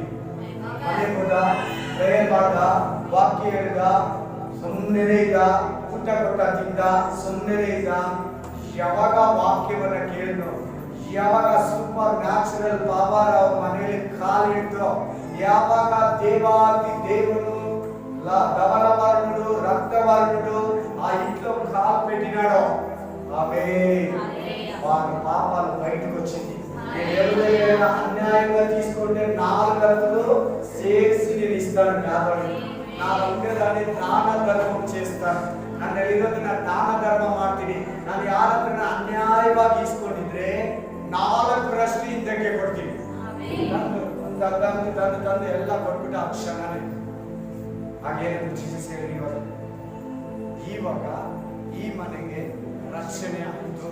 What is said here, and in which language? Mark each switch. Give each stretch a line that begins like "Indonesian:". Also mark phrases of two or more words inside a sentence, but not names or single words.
Kannada: ಮನೆಗೆ ಹೋದ, ಪ್ರೇಯರ್ ಮಾಡ್ದ, ವಾಕ್ಯ ಹೇಳಿದ, ಸುಮ್ಮನೆ ಇದ್ದ, ಊಟ ಕೊಟ್ಟ ತಿಂದ, ಸುಮ್ಮನೆ ಇದ್ದ. ಯಾವಾಗ ವಾಕ್ಯವನ್ನ ಕೇಳಿದ್ರು, ಯಾವಾಗ ಸೂಪರ್ ನ್ಯಾಚುರಲ್ ಪವರ್ ಅವ್ರ ಮನೆಯಲ್ಲಿ ಕಾಲಿಟ್ಟು, ಯಾವಾಗ ದೇವಾದಿ ದೇವನು ಧವಲವರ್ಣುಡು
Telugu: రక్తవర్ణుడు ఆ ఇంట్లో కాలు పెట్టినాడో వారి పాపాలు బయటకు వచ్చింది. నేను ఎవరైనా అన్యాయంగా తీసుకుంటే 4 గంటలు చేసి నేను ఇస్తాను కాబట్టి నా ఉండేదాన్ని దాన ಧರ್ಮ చేస్తాను.
Kannada: ನನ್ನ ಹೇಳಿರೋದು ನಾನು ದಾನ ಧರ್ಮ ಮಾಡ್ತೀನಿ. ನಾನು ಯಾರನ್ನ ಅನ್ಯಾಯವಾಗಿ ಇಸ್ಕೊಂಡಿದ್ರೆ 4ರಷ್ಟು ಹಿಂದಕ್ಕೆ ಕೊಡ್ತೀನಿ. ತಂದು ಎಲ್ಲ ಕೊಟ್ಬಿಟ್ಟು ಆ ಕ್ಷಣನೇ ಹಾಗೇನಂತ ಜೀಸಸ್ ಹೇಳಿ ಇವಾಗ ಈ ಮನೆಗೆ ರಕ್ಷಣೆ ಆಯಿತು.